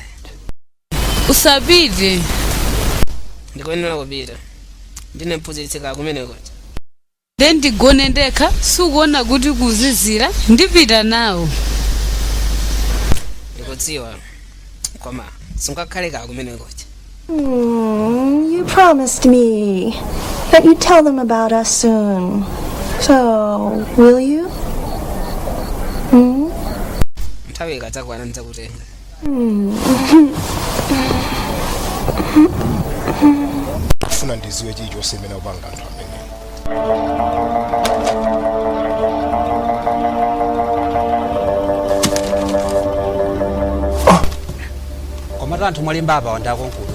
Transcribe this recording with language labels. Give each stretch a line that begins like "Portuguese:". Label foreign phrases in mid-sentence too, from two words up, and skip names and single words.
Nyanja: Usapite. Ndikuyenera kupita. Ndine mphunzitsi kumene kuti. Ndigone ndekha sukuona kuti kuzizira ndipita nawo. Ndikudziwa. Koma sungakhale kumene kuti.
English: You promised me that you'd tell them about us soon. So, will you?
Nyanja: Nthawi ikadzakwana ndidzakutenga. Ndifuna ndiziwe chilichonse imene upanga anthu amene. Komatu anthu mwalemba apa wandakonkuno.